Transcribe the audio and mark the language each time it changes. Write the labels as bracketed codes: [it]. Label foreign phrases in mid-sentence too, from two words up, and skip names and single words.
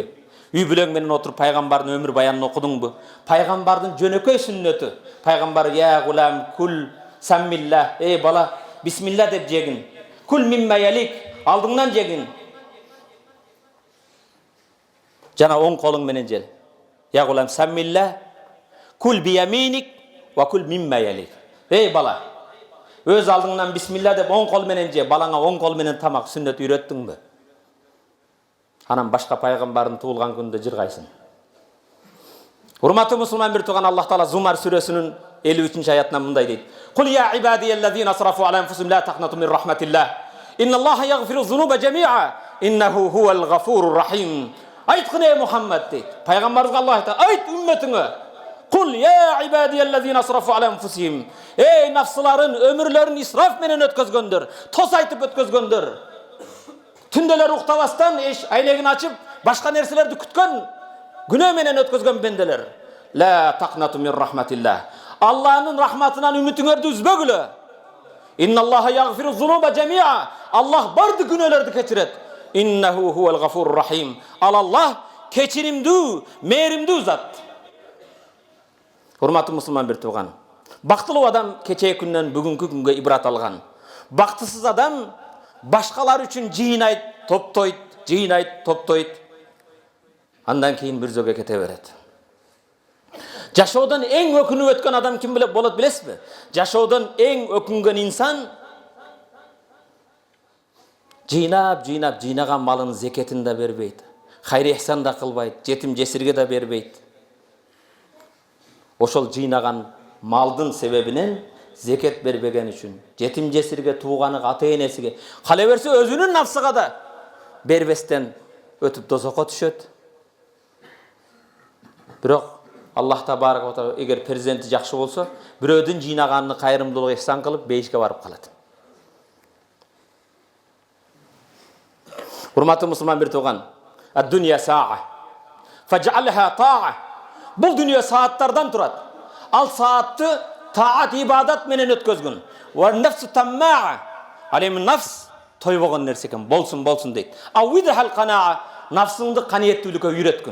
[ky] Үй бүлөң менен отуруп пайгамбардын өмүр баянын окудуңбу? Пайгамбардын жөнөкөй сүннөтү. Пайгамбар [ar] يا غلام كل سم الله, [ky] ey бала, бисмилла деп жегин. [ar] كل مما يليك, алдыңдан жегин. [ky] Жана оң колуң менен жел. [ar] يا غلام سم الله كل بيمينك وكل مما يليك. [ky] Ey бала, өз алдыңдан бисмилла деп оң кол менен же, балаңа оң кол менен тамак сүннөт үйрөттүңбү? Анан башка пайгамбардын туулган күнүндө жыргайсың. Урматтуу мусулман бир тууган, Аллах Таала Зумар сүрөсүнүн 53-аятында мындай дейт. [ar] قل يا عبادي الذين أسرفوا على أنفسهم لا تقنطوا من رحمة الله. إن الله يغفر الذنوب جميعا إنه هو الغفور الرحيم. [ky] Айткын ey Мухаммад дейт. Пайгамбарыбызга Аллах айтат, айт үммөтүңө. [ar] قل يا عبادي الذين أسرفوا على أنفسهم. [ky] Ey нафсыларын, өмүрлөрүн исраф менен өткөзгөндөр, тос айтып өткөзгөндөр. Түнделер уктабастан айлегин ачып, башка нерселерди күткөн, күнөө менен өткөзгөн бенделер. [ar] لا تقنطوا من رحمة الله. [ky] Аллахнын рахматынан үмүтүңөрдү үзбөгүлө. [ar] إن الله يغفر الذنوب جميعا. [ky] Аллах барды күнөөлөрдү кечирет. [ar] إنه هو الغفور الرحيم. [ky] Ал Аллах кечиримдүү, мээримдүү зат. Урматтуу мусулман бир тууган, бактылуу адам кечээ күндөн бүгүнкү күнгө ибрат алган. Бактысыз адам башкалар үчүн жыйнайт, топтойт, жыйнайт, топтойт. Андан кийин бир жөкө кете берет. Жашоодон эң өкүнүп өткөн адам ким болот билесизби? Жашоодон эң өкүнгөн инсан жыйнаган малын зекетин да бербейт, хайыр ихсан да кылбайт, жетим жесирге да бербейт. Ошол жыйнаган Maldın sebebinen zeket berbegen üçün, жетим жесирге, туğanı, ата-енесиге, кала берсе өзүнүн nafsıga da berbестен ötüp dozokko түшөt. Бирок Аллах [ar] تبارك وتعالى [ky] эгер президенти жакшы болсо, бирөөдүн жыйнаганын кайрымдуулук ихсан кылып, бейишке барып калат. Урматтуу мусулман бир тууган, [ar] الدنيا ساعة, فاجعلها طاعة. [ky] Бул дүнүйө сааттардан турат. Ал саатты таат ибадат менен өткөзгүн. [ar] والنفس طماعة. [ky] Ал эми нафс тойбогон нерсе экен, болсун дейт. [ar] عودها القناعة, [ky] нафсыңды каниеттүүлүккө үйрөткүн.